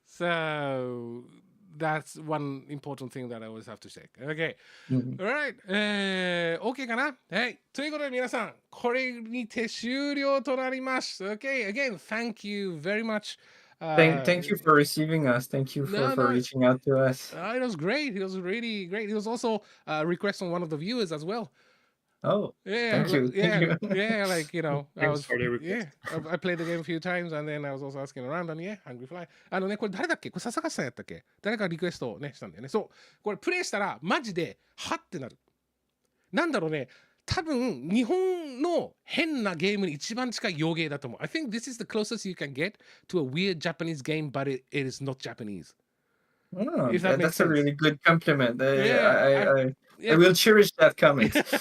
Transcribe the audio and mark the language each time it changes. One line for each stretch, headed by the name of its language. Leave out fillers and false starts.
English: So that's one important thing that I always have to say. Okay. All right. OK
Japanese: かな？はい。ということで皆さん、これにて終了となります。
English: Okay. Again, thank you very much. Thank you for receiving us. Thank you for reaching out to us. It was great. It was really great. It was also a request from one of the viewers as well. Oh, Yeah, thank you. yeah, like Thanks for the request. I played the game a few times and then I was also asking around and yeah, Hungry Fly.
Japanese: これ誰だっけ？これ笹川さんやったっけ？誰かリクエストをねしたんだよね。そう、これプレイしたらマジではってなる。なんだろうね。多分日本の変なゲームに一番近い洋芸だと思う。
English: I think this is the closest you can get to a weird Japanese game, but it is not Japanese. Oh, If that makes that's a sense. really good compliment. Yeah, I will cherish that comment.